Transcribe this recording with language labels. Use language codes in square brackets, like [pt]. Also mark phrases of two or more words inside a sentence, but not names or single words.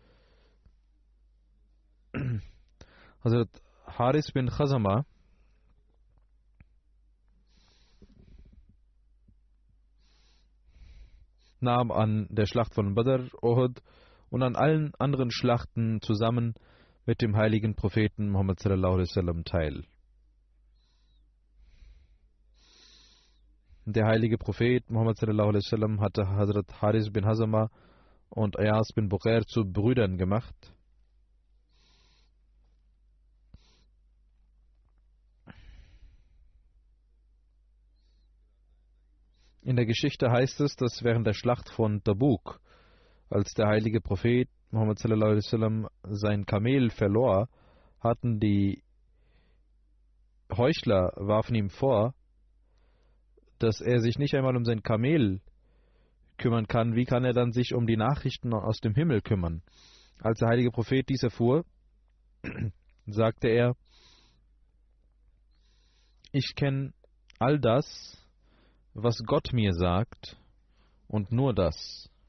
[de] Hazrat Haris bin Khazama nahm an der Schlacht von Badr, Uhud und an allen anderen Schlachten zusammen mit dem heiligen Propheten Muhammad [ar] صلى الله عليه وسلم [de] teil. Der heilige Prophet Muhammad [ar] صلى الله عليه وسلم [de] hatte Hazrat Haris bin Khazama und Ayas bin Buqair zu Brüdern gemacht. In der Geschichte heißt es, dass während der Schlacht von Tabuk, als der heilige Prophet Muhammad [ar] صلى الله عليه وسلم [de] sein Kamel verlor, hatten die Heuchler warfen ihm vor, dass er sich nicht einmal um sein Kamel kümmern kann. Wie kann er dann sich um die Nachrichten aus dem Himmel kümmern? Als der heilige Prophet dies erfuhr, sagte er: Ich kenne all das, was Gott mir sagt, und nur das.